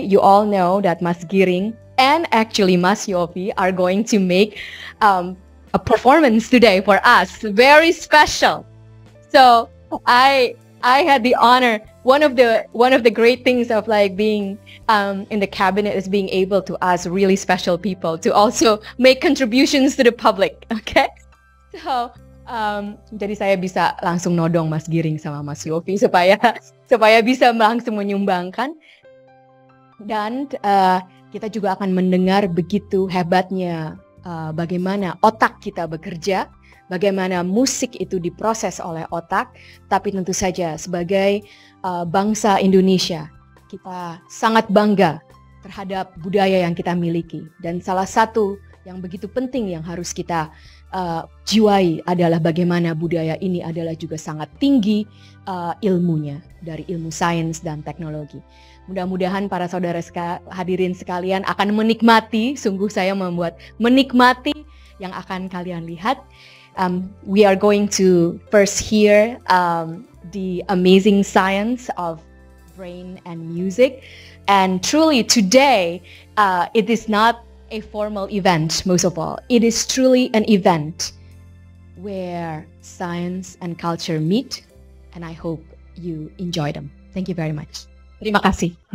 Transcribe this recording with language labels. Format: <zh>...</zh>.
<en>You all know that Mas Giring and actually Mas Yofi are going to make a performance today for us, very special. So I had the honor. One of the great things of like being in the cabinet is being able to ask really special people to also make contributions to the public.</en> <id>Okay, so jadi saya bisa langsung nodong Mas Giring sama Mas Yofi supaya bisa langsung menyumbangkan, dan kita juga akan mendengar begitu hebatnya bagaimana otak kita bekerja, bagaimana musik itu diproses oleh otak, tapi tentu saja sebagai bangsa Indonesia, kita sangat bangga terhadap budaya yang kita miliki. Dan salah satu yang begitu penting yang harus kita jiwai adalah bagaimana budaya ini adalah juga sangat tinggi ilmunya, dari ilmu sains dan teknologi. Mudah-mudahan para saudara hadirin sekalian akan menikmati, sungguh saya menikmati yang akan kalian lihat.</id> <en>We are going to first hear the amazing science of brain and music. And truly today, it is not a formal event, most of all. It is truly an event where science and culture meet, and I hope you enjoy them. Thank you very much.</en> <id>Terima kasih.</id>